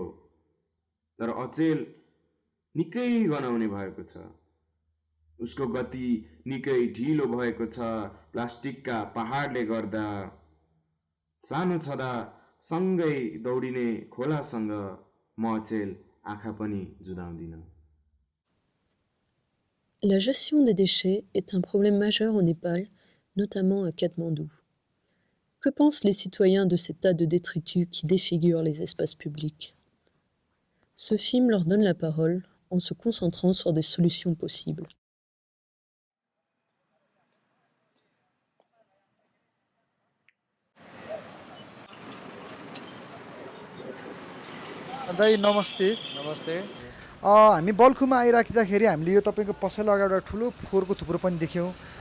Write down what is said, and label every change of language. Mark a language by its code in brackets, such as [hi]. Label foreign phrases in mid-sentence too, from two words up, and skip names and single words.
[ne] तर अचेल निकै गनाउने भएको छ। उसको गति निकै ढिलो भएको छ प्लास्टिकका पहाडले गर्दा। सानो छँदा सँगै दौडिने खोलासँग म अचेल आँखा पनि जुदाउँदिन। [fr] La gestion des déchets est un problème majeur au Népal, notamment à Kathmandu. Que pensent les citoyens de ces tas de détritus qui défigurent les espaces publics? Ce film leur donne la parole en se concentrant sur des solutions possibles. [ne] दाइ नमस्ते। नमस्ते। हामी बल्खुमा आइराख्दाखेरि हामीले यो तपाईँको पसल अगाडि एउटा ठुलो फोहोरको थुप्रो पनि देख्यौँ।